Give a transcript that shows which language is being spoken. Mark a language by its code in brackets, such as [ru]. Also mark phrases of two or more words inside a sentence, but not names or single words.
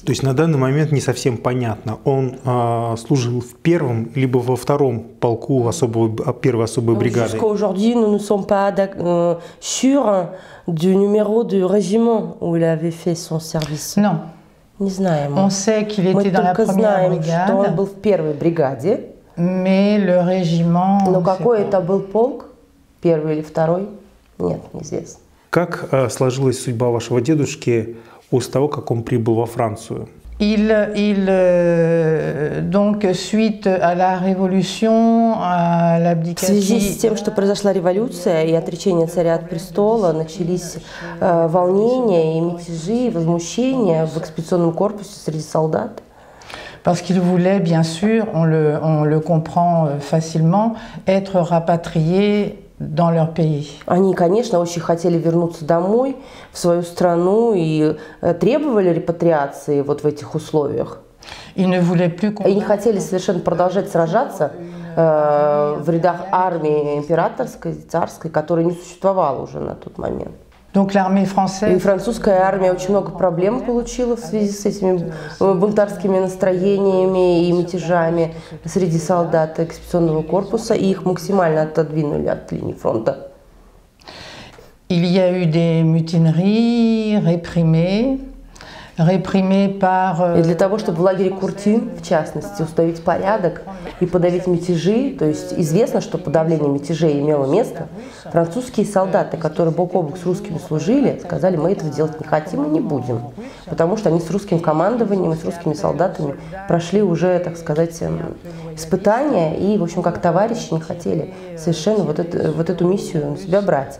[ru] То есть на данный момент не совсем понятно, он служил в первом либо во втором полку первой особой бригады? [fr] Jusqu'à aujourd'hui, nous ne sommes pas sûrs du numéro du régiment où il avait fait son service. Non. [ru] Не знаем. [fr] On sait qu'il était dans la première brigade. [ru] Мы только знаем, что он был в первой бригаде. [fr] Mais le régiment... [ru] Но какой это был полк? Первый или второй? Нет, неизвестно. Как сложилась судьба вашего дедушки после того, как он прибыл во Францию? [fr] Donc, suite à la révolution, à [ru] В связи [fr] l'abdication. [ru] с тем, что произошла революция и отречение царя от престола, начались волнения и мятежи, и возмущения в экспедиционном корпусе среди солдат. [fr] Parce qu'ils voulaient, bien sûr, on le comprend facilement, être rapatriés dans leur pays. [ru] Они, конечно, очень хотели вернуться домой, в свою страну, и требовали репатриации вот в этих условиях. [fr] Ils ne voulaient plus [ru] И не хотели совершенно продолжать сражаться в рядах армии императорской, царской, которая не существовала уже на тот момент. [fr] Donc l'armée [ru] И [fr] française [ru] французская армия очень много проблем получила в связи с этими бунтарскими настроениями и мятежами среди солдат экспедиционного корпуса, и их максимально отодвинули от линии фронта. [fr] il y a eu des mutineries réprimées par [ru] И для того, чтобы в лагере Куртин, в частности, установить порядок и подавить мятежи, то есть известно, что подавление мятежей имело место, французские солдаты, которые бок о бок с русскими служили, сказали: мы этого делать не хотим и не будем, потому что они с русским командованием и с русскими солдатами прошли уже, так сказать, испытания и, в общем, как товарищи не хотели совершенно вот эту миссию на себя брать.